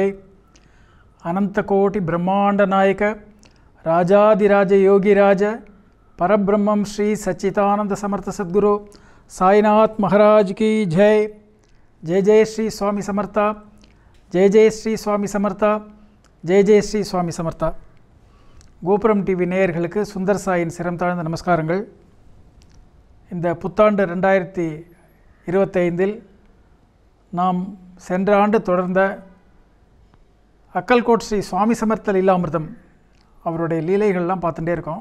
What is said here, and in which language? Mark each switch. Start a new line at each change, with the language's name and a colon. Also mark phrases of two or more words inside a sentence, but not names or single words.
Marathi: अनंत कोटि ब्रह्मांड नायक राजाधिराज योगिराज परब्रह्मं श्री सच्चिदानंद समर्थ सद्गुरु साईनाथ महाराज की जय। जय जय श्री स्वामी समर्थ, जय जय श्री स्वामी समर्थ, जय जय श्री स्वामी समर्थ।
Tamil: கோபுரம் டிவி நேயர்களுக்கு சுந்தர் சாயின் சிரம் தாழ்ந்த நமஸ்காரங்கள். இந்த புத்தாண்டு 2025 நாம் சென்ற ஆண்டு தொடர்ந்த அக்கல்கோட் ஸ்ரீ சுவாமி சமர்த்த லீலாமிர்தம் அவருடைய லீலைகள்லாம் பார்த்துட்டே இருக்கோம்.